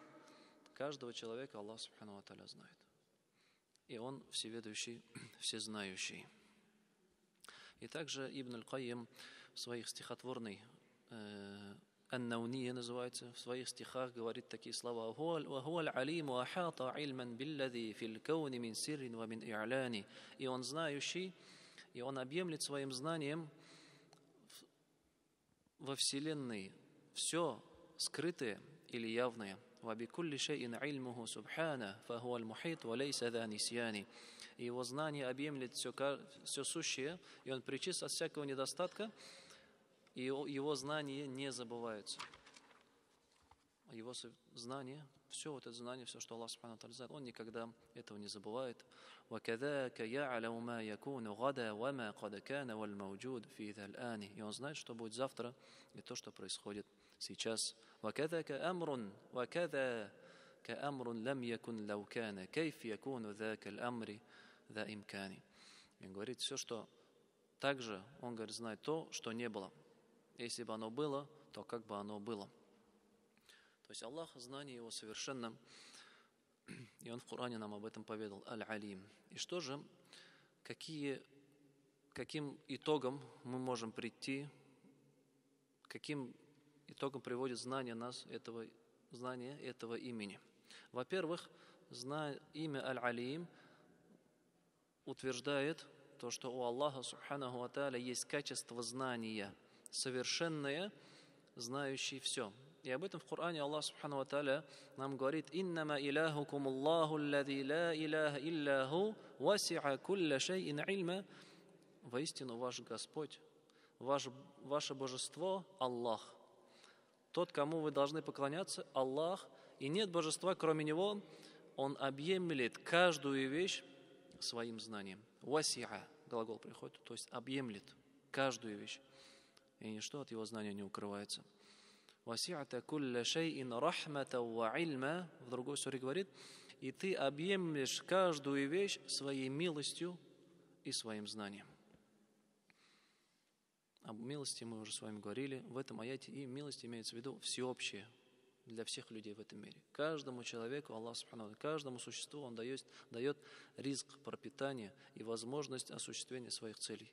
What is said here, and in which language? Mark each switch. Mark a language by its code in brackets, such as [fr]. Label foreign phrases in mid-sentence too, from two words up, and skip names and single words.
[ru] Каждого человека Аллах [ar] سبحانه وتعالى [ru] знает. И Он всеведущий, всезнающий. И также Ибн Аль-Кайим в своих стихотворной Ан-Наунийя называется, в своих стихах говорит такие слова: [ar] «وهو العليم وأحاط علما بالذي في الكون من سر ومن إعلان». [ru] И он знающий, и он объемлет своим знанием во Вселенной все скрытое или явное. [ar] «وبكل شيء علمه سبحانه، فهو المحيط وليس ذا نسيان». [ru] И его знание объемлет все сущее, и он пречист от всякого недостатка, и его знания не забываются. Его знание, все вот это знание, все, что Аллах [ar] سبحانه وتعالى [ru] знает, он никогда этого не забывает. [ar] وَكَذَاكَ يَعْلَمُ مَا يَكُونُ غَدًا وَمَا قَدْ كَانَ وَالْمَوْجُودُ فِي ذَا الْآنِ. [ru] И он знает, что будет завтра, и то, что происходит сейчас. [ar] وَكَذَاكَ أَمْرٌ وَكَذَاكَ أَمْرٌ لَمْ يَكُنْ لَوْ كَانَ كَيْفَ يَكُونُ ذَاكَ الْأَمْرِ ذَا إِمْكَانِ. [ru] И он говорит все, что также, он говорит, знает то, что не было. Если бы оно было, то как бы оно было. То есть Аллах, знание Его совершенно, и Он в Коране нам об этом поведал, Аль-Алим. И что же, каким итогом мы можем прийти, каким итогом приводит знание нас, знание этого имени? Во-первых, имя Аль-Алим утверждает то, что у Аллаха [ar] سبحانه وتعالى [ru] есть качество знания, совершенное, знающий все. И об этом в Коране Аллах [ar] سبحانه وتعالى [ru] нам говорит: [ar] «إنما إلهكم الله الذي لا إله إلا هو وسع كل شيء علما». [ru] Воистину ваш Господь, ваше божество Аллах. Тот, кому вы должны поклоняться, Аллах, и нет божества, кроме Него. Он объемлет каждую вещь своим знанием. Васи'a, глагол приходит, то есть объемлет каждую вещь. И ничто от Его знания не укрывается. [ar] «وسعت كل شيء رحمة وعلما». [ru] В другой суре говорит: «И ты объемлешь каждую вещь своей милостью и своим знанием». Об милости мы уже с вами говорили. В этом аяте и милость имеется в виду всеобщее для всех людей в этом мире. Каждому человеку, Аллах Субхану, каждому существу Он дает ризк, пропитание и возможность осуществления своих целей.